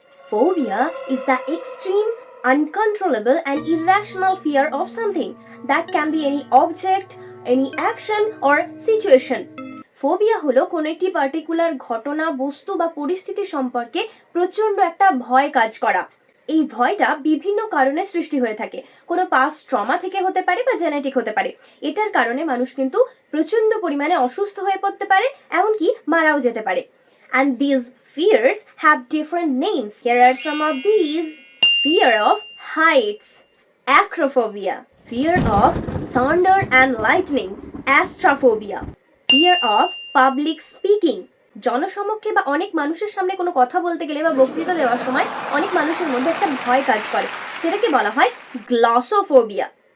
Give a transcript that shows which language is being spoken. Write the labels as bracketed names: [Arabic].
[English] Phobia is the extreme, uncontrollable, and irrational fear of something. That can be any object, any action, or situation. [Bangla] Phobia হলো কোনো একটি particular ঘটনা, বস্তু বা পরিস্থিতি সম্পর্কে প্রচণ্ড একটা ভয় কাজ করা। এই ভয়টা বিভিন্ন কারণে সৃষ্টি হয়ে থাকে। কোনো পাস্ট ট্রমা থেকে হতে পারে বা জেনেটিক হতে পারে। এটার কারণে মানুষ কিন্তু প্রচণ্ড পরিমাণে অসুস্থ হয়ে পড়তে পারে, এমনকি মারাও যেতে পারে। [English] And these fears have different names. Here are some of these. Fear of heights, acrophobia. Fear of thunder and lightning, astrophobia. Fear of public speaking. [Bangla] জনসমক্ষে বা অনেক মানুষের সামনে কোনো কথা বলতে গেলে বা বক্তৃতা দেওয়ার সময় অনেক মানুষের মধ্যে একটা ভয় কাজ করে, সেটাকে বলা হয় গ্লসোফোবিয়া।